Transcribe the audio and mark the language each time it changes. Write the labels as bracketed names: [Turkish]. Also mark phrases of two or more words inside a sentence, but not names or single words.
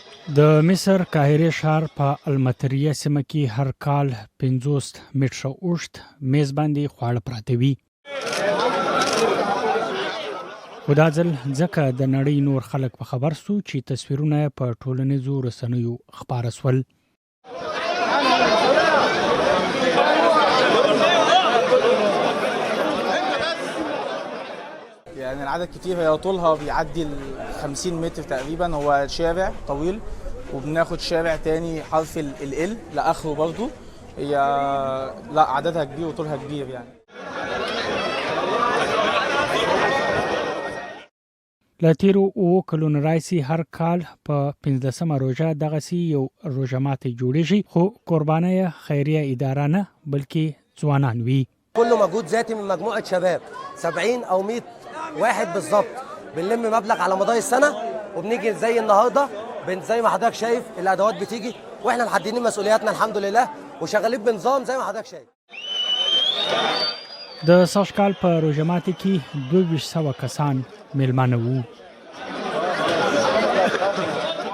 [Pashto] د مصر قاهرې ښار په المطریه سیمه کې هر کال 50 متره اوږد میز باندې خواړه پراته وي. خو دا ځل ځکه د نړۍ نور خلک په خبر سو چې تصویرونه په ټولنیزو رسنیو خپاره سول. [Arabic] يعني العدد كتير، هي طولها بيعدي ال 50 متر تقريبا. هو شارع طويل وبناخد شارع تاني حرف ال لاخره برضه. هي لا عددها كبير وطولها كبير يعني. [Pashto] له تیرو اوو کلونو راهیسې هر کال په 15مه روژه دغسې یو روژه ماتې جوړیږي، خو قربانۍ خیریه اداره نه بلکې ځوانان وي. [Arabic] كله مجهود ذاتي من مجموعه شباب 70 او 100 واحد بالظبط. بنلم مبلغ على مدار السنه وبنيجي زي النهارده زي ما حضرتك شايف الادوات بتيجي واحنا محددين مسؤولياتنا الحمد لله وشغالين بنظام زي ما حضرتك شايف. [Pashto] د سږ کال په روژه ماتې کې 2200 کسان میلمانه وو.